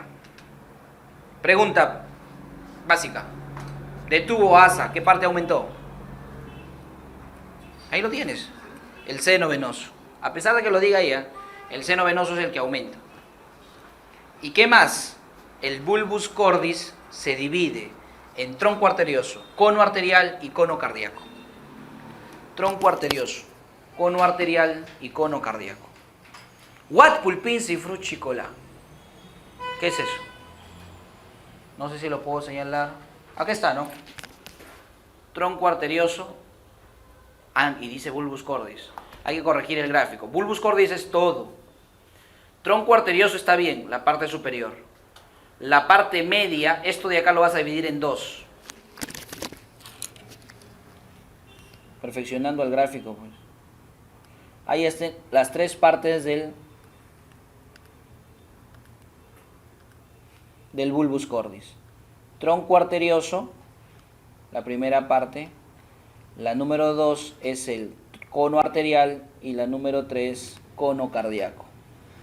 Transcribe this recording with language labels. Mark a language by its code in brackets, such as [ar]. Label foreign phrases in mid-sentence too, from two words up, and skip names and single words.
[es] Pregunta básica. De tubo a asa, ¿qué parte aumentó? Ahí lo tienes. El seno venoso. A pesar de que lo diga ella, el seno venoso es el que aumenta. ¿Y qué más? El [la] bulbus cordis [es] se divide en tronco arterioso, cono arterial y cono cardíaco. Tronco arterioso, cono arterial y cono cardíaco. What pulpinsi fruchicola. ¿Qué es eso? No sé si lo puedo señalar. Acá está, ¿no? Tronco arterioso. Y dice [la] bulbus cordis. [es] Hay que corregir el gráfico. [la] Bulbus cordis [es] es todo. Tronco arterioso está bien, la parte superior. La parte media, esto de acá lo vas a dividir en 2. Perfeccionando el gráfico, pues. Ahí están las 3 partes del [la] bulbus cordis. [es] Tronco arterioso, la primera parte. La número 2 es el cono arterial y la número 3, cono cardíaco.